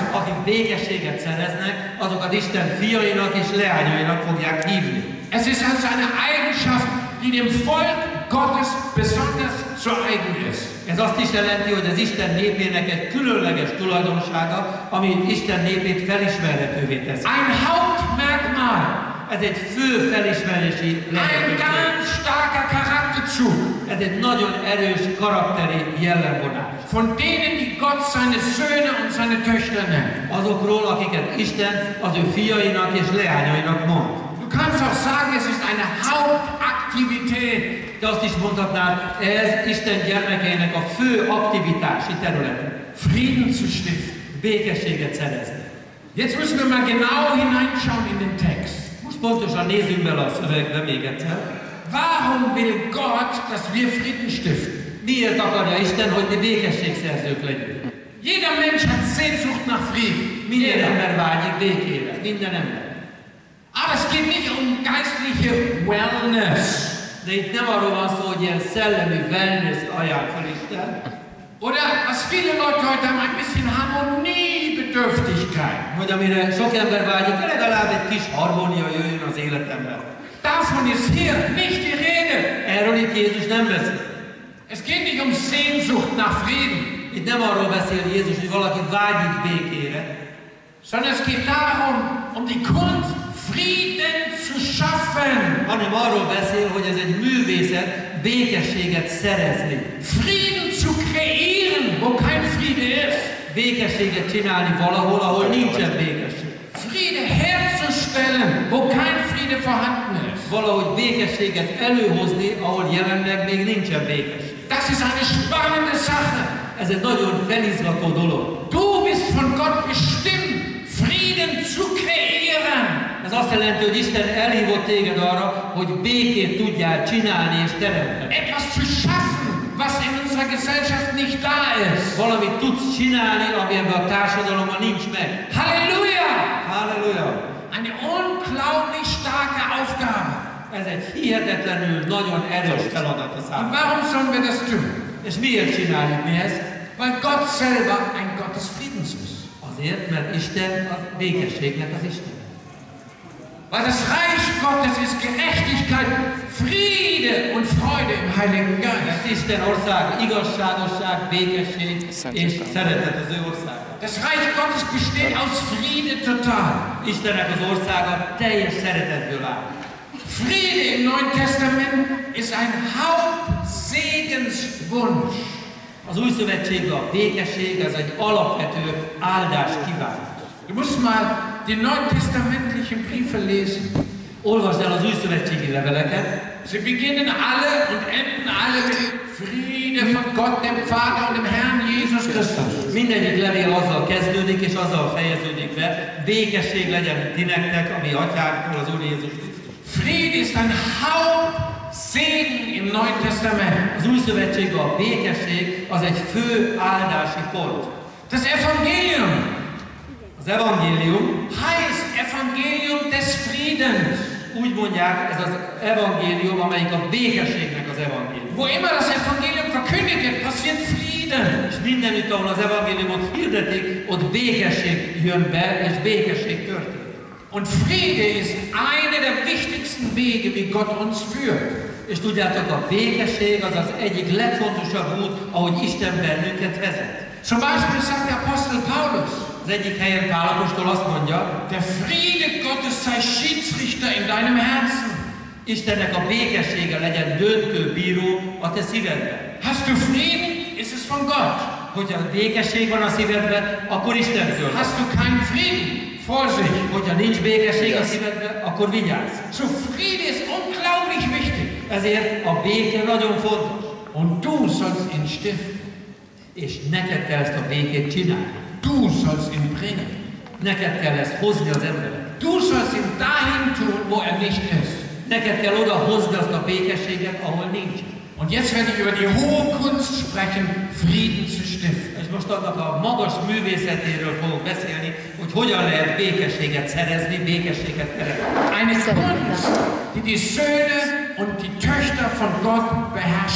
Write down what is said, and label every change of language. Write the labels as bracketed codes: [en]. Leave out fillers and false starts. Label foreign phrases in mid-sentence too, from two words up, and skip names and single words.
[hu] Akik békességet szereznek, azokat Isten fiainak és leányainak fogják hívni. [de] Es ist also eine Eigenschaft, die dem Volk Gottes besonders zu eigen ist. [hu] Ez azt is jelenti, hogy az Isten népének egy különleges tulajdonsága, ami Isten népét felismerhetővé teszi. [de] Ein Hauptmerkmal. [hu] Ez egy fő felismerési [de] Ein [hu] lehetőség. [de] ganz starker Charakterzug. [hu] Ez egy nagyon erős karakteri jellemvonás. [de] Von denen, die Gott seine Söhne und seine Töchter nennt. [hu] Azokról, akiket Isten az ő fiainak és leányainak mond. [de] Du kannst auch sagen, es ist eine Hauptaktivität. [hu] De azt is mondhatnád, ez Isten gyermekeinek a fő aktivitási területe. [de] Frieden zu stiften. [hu] Békességet szerezni. [de] Jetzt müssen wir mal genau hineinschauen in den Text. [hu] Most pontosan nézzünk bele a szövegbe még egyszer. [de] Warum will Gott, dass wir Frieden stiften? [hu] Miért akarja Isten, hogy mi békességszerzők legyünk? [de] Jeder Mensch hat Sehnsucht nach Frieden. [hu] Minden ember vágyik békére. Minden ember. [de] Aber es geht nicht um geistliche Wellness. [hu] De itt nem arról van szó, hogy ilyen szellemi wellness ajánl fel Isten. [de] Oder was viele Leute heute haben, ein bisschen Harmoniebedürftigkeit. [hu] Hogy amire sok ember vágyik, legalább egy kis harmónia jöjjön az életemben. [de] Davon ist hier nicht die Rede. [hu] Erről itt Jézus nem beszél. [de] Es geht nicht um Sehnsucht nach Frieden. [hu] Itt nem arról beszél Jézus, hogy valaki vágyik békére, [de] sondern es geht darum, um die Kunst, Frieden zu schaffen. [hu] hanem arról beszél, hogy ez egy művészet békességet szerezni. [de] Frieden zu kreieren, wo kein Friede ist. [hu] Békességet csinálni valahol, ahol nincsen békesség. [de] Friede herzustellen, wo kein Friede vorhanden ist. [hu] Valahogy békességet előhozni, ahol jelenleg még nincsen békesség. [de] Das ist eine spannende Sache. [hu] Ez egy nagyon felizgató dolog. [de] Du bist von Gott bestimmt, Frieden zu kreieren. [hu] Ez azt jelenti, hogy Isten elhívott téged arra, hogy békét tudjál csinálni és teremteni. [de] Etwas zu schaffen, was in unserer Gesellschaft nicht da ist. [hu] Valamit tudsz csinálni, ami ebben a társadalomban nincs meg. [de] Halleluja! [hu] Halleluja! [de] Eine unglaublich starke Aufgabe. [hu] Ez egy hihetetlenül nagyon erős feladat a [de] Und [hu] számunkra. [de] warum sollen wir das tun? [hu] És miért csináljuk mi ezt? [de] Weil Gott selber ein Gott des Friedens ist. [hu] Azért, mert Isten a békességnek az Isten. [de] Weil das Reich Gottes ist Gerechtigkeit, Friede und Freude im Heiligen Geist. [hu] Mert Isten ország igazságosság, békesség és szeretet az ő országa. [de] Das Reich Gottes besteht aus Friede total. [hu] Istennek az országa teljes szeretetből áll. [de] Friede im Neuen Testament ist ein Hauptsegenswunsch. [hu] Az új szövetségben a békesség ez egy alapvető áldás kívánat. [de] Du musst mal die neutestamentlichen Briefe lesen. [hu] Olvasd el az új szövetségi leveleket. [de] Sie beginnen alle und enden alle mit Friede von Gott, dem Vater und dem Herrn Jesus Christus. [hu] Mindegyik levél azzal kezdődik és azzal fejeződik be. Békesség legyen ti nektek, ami atyánktól, az Úr Jézus Krisztus. [de] Friede ist ein Hauptsegen im Neuen Testament. [hu] Az új szövetségben a békesség az egy fő áldási pont. [de] Das Evangelium. [hu] Az evangélium [de] heißt Evangelium des Friedens. [hu] Úgy mondják, ez az evangélium, amelyik a békességnek az evangélium. [de] Wo immer das Evangelium verkündigt wird, passiert Frieden. [hu] És mindenütt, ahol az evangéliumot hirdetik, ott békesség jön be, és békesség történik. [de] Und Friede ist einer der wichtigsten Wege, wie Gott uns führt. [hu] És tudjátok, a békesség az az egyik legfontosabb út, ahogy Isten bennünket vezet. [de] Zum Beispiel sagt der Apostel Paulus, [hu] az egyik helyen Pál apostol azt mondja, [de] der Friede Gottes sei Schiedsrichter in deinem Herzen. [hu] Istennek a békessége legyen döntő bíró a te szívedben. [de] Hast du Frieden, ist es von Gott. [hu] Hogyha békesség van a szívedben, akkor Istentől. [de] Hast du keinen Frieden, Vorsicht. [hu] Hogyha nincs békesség a szívedben, akkor vigyázz. [de] So Friede ist unglaublich wichtig. [hu] Ezért a béke nagyon fontos. [de] Und du sollst ihn stiften. [hu] És neked kell ezt a békét csinálni. [de] Du sollst ihn bringen. [hu] Neked kell ezt hozni az emberek. [de] Du sollst ihn dahin tun, wo er nicht ist. [hu] Neked kell oda hozni azt a békességet, ahol nincs. [de] Und jetzt werde ich über die hohe Kunst sprechen, Frieden zu stiften. [hu] És most annak a magas művészetéről fogok beszélni, hogy hogyan lehet békességet szerezni, békességet teremteni. [de] Eine Kunst, die die Söhne und die Töchter von Gott beherrschen müssen.